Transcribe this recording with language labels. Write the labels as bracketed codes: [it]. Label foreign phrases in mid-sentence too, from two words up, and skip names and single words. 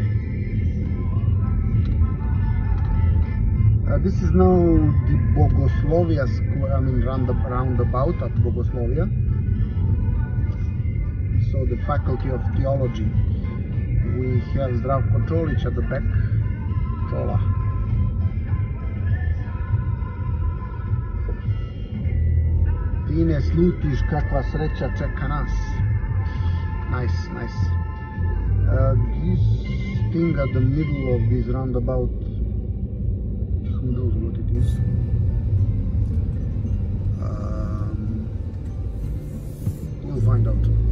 [en] This is now the Bogoslovija square, I mean roundabout at Bogoslovija. So the Faculty of Theology. We have Zdravko Čolić at the back. Čola. [sr] Ti ne slutiš, kakva sreća čeka nas. [en] Nice. This thing at the middle of this roundabout, who knows what it is? We'll find out.